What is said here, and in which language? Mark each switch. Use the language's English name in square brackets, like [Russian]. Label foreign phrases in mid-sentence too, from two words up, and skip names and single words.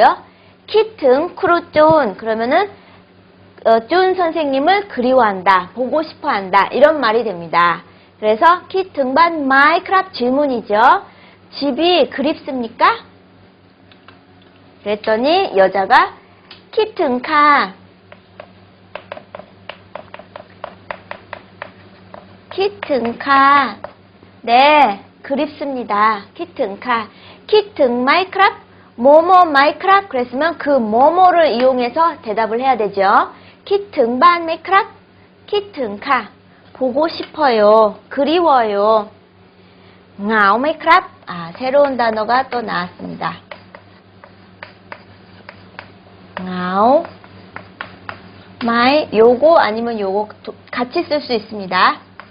[Korean] คิดถึง 크루쭌 그러면은 쭌 선생님을 그리워한다, 보고 싶어한다 이런 말이 됩니다. 그래서 [Thai] คิดถึง บ้าน ไหม ครับ [Korean] 질문이죠. 집이 그립습니까? 그랬더니 여자가 [Thai] คิดถึง ค่ะ คิดถึง ค่ะ [Korean] 네, 그립습니다. [Thai] คิดถึง ค่ะ คิดถึง ไหม ครับ [Korean] 뭐뭐 [Thai] ไหม ครับ [Korean] 그랬으면 그 뭐뭐를 이용해서 대답을 해야 되죠. [Thai] คิดถึง บ้าน ไหม ครับ คิดถึง ค่ะ [Korean] 보고 싶어요, 그리워요. [Thai] เหงา ไหม ครับ [Korean] 새로운 단어가 또 나왔습니다. [Thai] เหงา ไหม [Korean] 요거 아니면 요거 같이 쓸 수 있습니다.